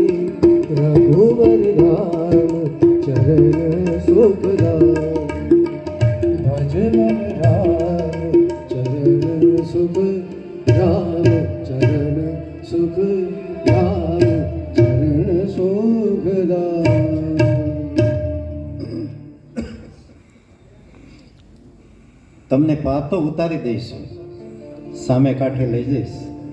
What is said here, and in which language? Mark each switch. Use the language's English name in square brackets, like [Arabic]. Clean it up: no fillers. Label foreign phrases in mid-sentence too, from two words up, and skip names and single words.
[Hindi] रघुवर राम चरण सुखदाई, भज मन राम चरण सुख. राम चरण सुख, राम चरण सुखदाई. [Gujarati] તમને પાતો ઉતારી દઈશ, સામે કાંઠે લઈ જઈશ.